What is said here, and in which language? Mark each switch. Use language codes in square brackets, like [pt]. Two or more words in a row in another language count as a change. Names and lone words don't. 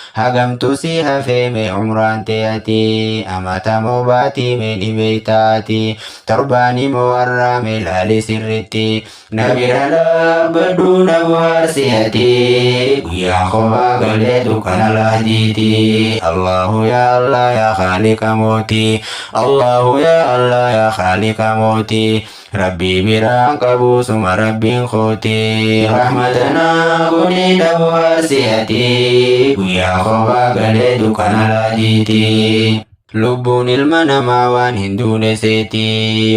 [om] Hagamtu si hafee mee umraan ta'e ati. Amata moo baatii mee dhibee taati. Torbaani moo arraa mee laali sirritti. Na bira dhaabbadhu na bu'aarsi ati. Guyyaa kophaa galee dukkana laadiiti. [ar] الله يا الله يا خالق mooti. الله يا الله يا خالق mooti. [om] Rabbi biraan qabu suma Rabbiin kooti. Rahmatana godhi na bu'aarsi ati. Guyyaa kophaa galee dukkana laadiiti. Lubbuun ilma namaa waan hin duune seeti.